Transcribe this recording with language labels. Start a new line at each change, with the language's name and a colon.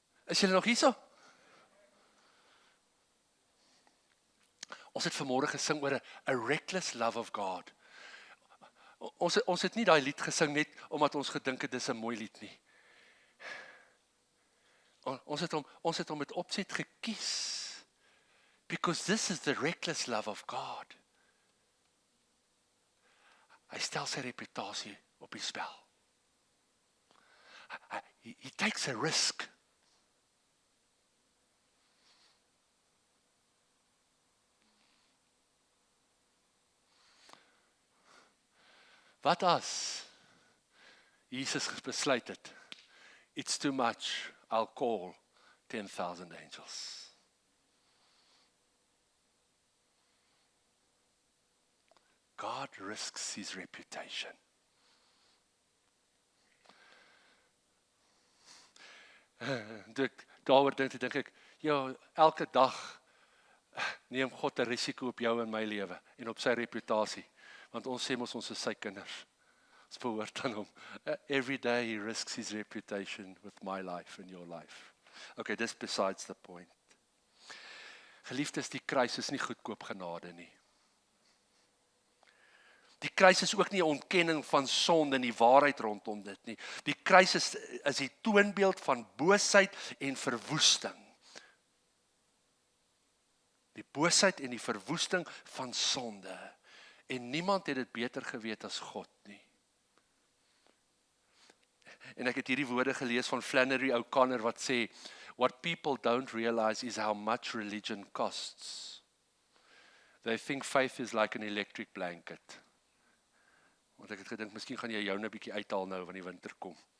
Afrikaans: Is julle nog hierso? Ons het vanmôre gesing oor 'n reckless love of God. Ons het nie daai lied gesing net omdat ons gedink het dis 'n mooi lied nie. Ons het hom met opset gekies.
English: Because this is the reckless love of God.
Afrikaans: Hy stel sy reputasie op die spel.
English: He takes a risk.
Afrikaans: Wat as Jesus besluit het,
English: it's too much, I'll call 10,000 angels. God risks his reputation.
Afrikaans: Daaroor dink ek, ja, elke dag neem God 'n risiko op jou en my lewe en op sy reputasie. Want ons sê mos ons is sy kinders. Ons behoort aan hom.
English: Every day he risks his reputation with my life and your life. Okay, this besides the point.
Afrikaans: Geliefdes, die kruis is nie goedkoop genade nie. Die kruis is ook nie 'n ontkenning van sonde en die waarheid rondom dit nie. Die kruis is die toonbeeld van boosheid en verwoesting. Die boosheid en die verwoesting van sonde. En niemand het dit beter geweet as God nie. En ek het hierdie woorde gelees van Flannery O'Connor wat sê,
English: what people don't realize is how much religion costs. They think faith is like an electric blanket.
Afrikaans: Want ek het gedink, miskien gaan jy joune 'n bietjie uithaal nou wanneer die winter kom.